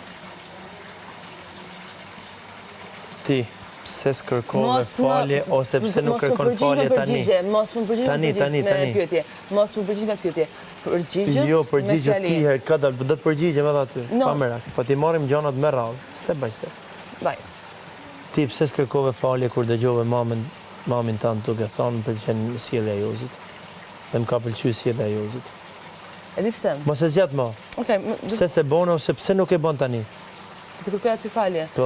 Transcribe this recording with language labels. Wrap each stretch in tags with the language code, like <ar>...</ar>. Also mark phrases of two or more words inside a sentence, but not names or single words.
<sq>Ti, pse s'kërkove falje, ose pse nuk kërkon falje tani? Mos më përgjigje me pyetje. Mos më përgjigje me pyetje. Përgjigje jo, përgjigje ti herë, ka dalë, do të përgjigjem edhe aty. Pa merak, po ti marrim gjanat me radhë,</sq> <en>step by step.</en> <sq>Vaj. Ti, pse s'kërkove falje kur dëgjove mamin tanë duke thonë për qenë sjellja e Jozit? Dhe më ka pëlqyer sjellja e Jozit. E di pse? Mos e zgjat më. Okej. Pse se bën ose pse nuk e bën tani? Të kërkoj aty falje. Po.</sq>